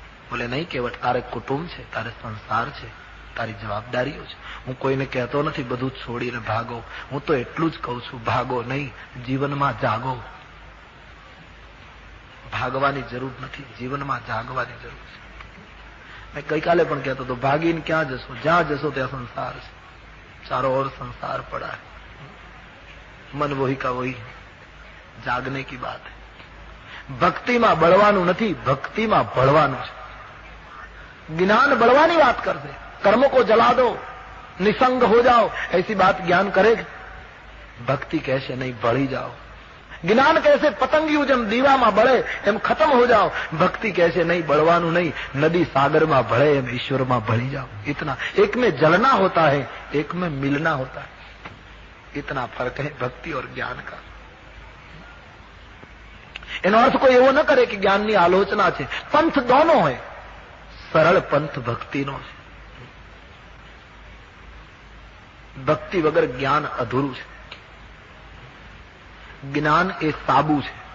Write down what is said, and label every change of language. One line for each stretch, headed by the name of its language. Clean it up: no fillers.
Gujarati: બોલે નહીં કેવટ, તારે કુટુંબ છે, તારે સંસાર છે, તારી જવાબદારીઓ છે. હું કોઈને કહેતો નથી બધું છોડીને ભાગો. હું તો એટલું જ કહું છું, ભાગો નહીં, જીવનમાં જાગો. ભાગવાની જરૂર નથી, જીવનમાં જાગવાની જરૂર છે. મેં ગઈકાલે પણ કહેતો હતો, ભાગીને ક્યાં જશો? જ્યાં જશો ત્યાં સંસાર છે, ચારો ઓર
Hindi: संसार पड़ा है, मन वही का वही, जागने की बात है. ભક્તિમાં બળવાનું નથી, ભક્તિમાં ભળવાનું છે. જ્ઞાન બળવાની વાત કરશે. કર્મ को जला दो, निसंग हो जाओ, ऐसी बात ज्ञान करेगा? भक्ति कैसे नहीं, बढ़ी जाओ.
Gujarati: જ્ઞાન कैसे પતંગિયું જેમ દીવામાં બળે એમ ખતમ
Hindi: हो जाओ. भक्ति कैसे नहीं,
Gujarati: બળવાનું નહીં. નદી સાગરમાં ભળે એમ ઈશ્વરમાં ભળી જાઓ.
Hindi: इतना, एक में जलना होता है, एक में मिलना होता है. इतना फर्क है भक्ति और ज्ञान का.
Gujarati: એનો અર્થ કોઈ એવો ન કરે કે જ્ઞાનની આલોચના છે. પંથ દોનો હોય. સરળ પંથ ભક્તિનો છે. ભક્તિ વગર જ્ઞાન અધૂરું છે. જ્ઞાન એ સાબુ છે.